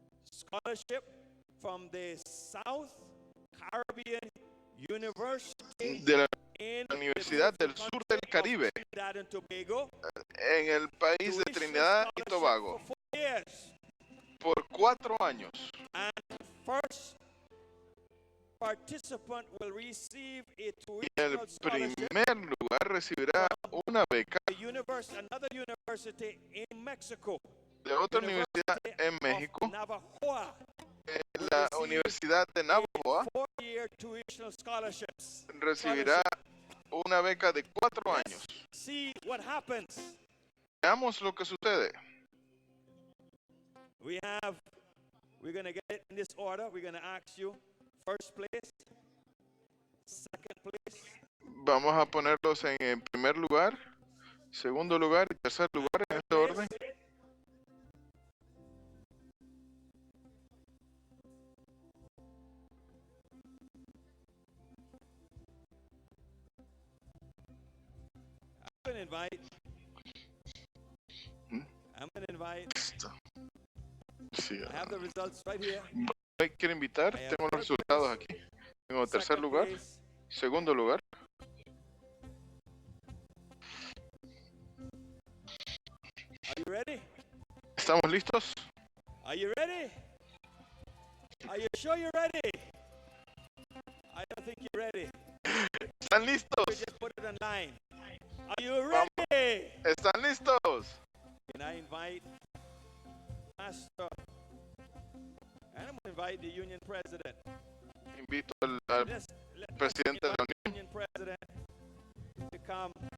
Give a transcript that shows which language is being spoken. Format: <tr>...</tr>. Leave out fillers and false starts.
<en>scholarship from the South Caribbean University</en> <es>de la la Universidad del Sur del Caribe,</es> <en>Trinidad and Tobago</en> <es>en el país de Trinidad y Tobago,</es> <en>for 4 years.</en> <es>por 4 años.</es> <en>And first participant will receive a</en> <es>Y el</es> <en>tuition scholarship</en> <es>primer lugar recibirá una beca</es> <en>another university in Mexico,</en> <es>de otra universidad en México,</es> <en>Navajoa,</en> <es>la Universidad de Navajoa</es> <en>4-year tuition scholarships.</en> <es>recibirá una beca de 4 años.</es> <en>See what happens.</en> <es>Veamos lo que sucede.</es> <en>We're going to get it in this order. We're going to ask you first place, second place.</en> <es>Vamos a ponerlos en primer lugar, segundo lugar y tercer lugar en este orden.</es> <en>I'm going to invite.</en> <es>Sí,</es> <en>I have the results right here.</en> <es>quiero invitar, tengo los resultados aquí. Tengo tercer lugar, segundo lugar.</es> <en>Are you ready?</en> <es>¿Estamos listos?</es> <en>Are you ready? Are you sure you're ready? I don't think you're ready.</en> <es>¿Están listos?</es> <en>Just put it online. Are you ready?</en> <es>¿Están listos?</es> <en>Can I invite Pastor? And I'm going to invite the union president.</en> <es>Invito al presidente de la Unión.</es> <en>Union president to come.</en>